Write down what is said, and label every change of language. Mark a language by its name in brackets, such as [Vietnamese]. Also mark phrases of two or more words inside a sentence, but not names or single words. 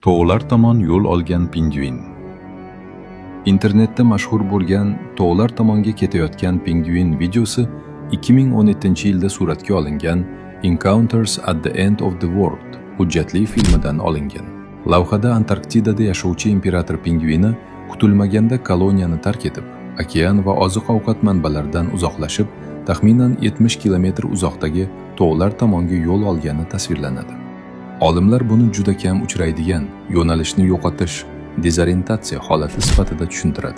[Uzbek] Tog'lar tomon yo'l olgan pingvin. Internetda mashhur bo'lgan tog'lar tomonga ketayotgan pingvin videosi 2017-yilda suratga olingan Encounters at the End of the World hujjatli filmidan olingan. Lavhada Antarktidada yashovchi imperator pingvini kutilmaganda koloniyani tark etib, okean va oziq-ovqat manbalaridan uzoqlashib, taxminan 70 kilometr uzoqdagi tog'lar tomonga yo'l olgani tasvirlanadi. Olimlar buni juda kam uchraydigan yo'nalishni yo'qotish, dezorientatsiya holati sifatida tushuntiradi.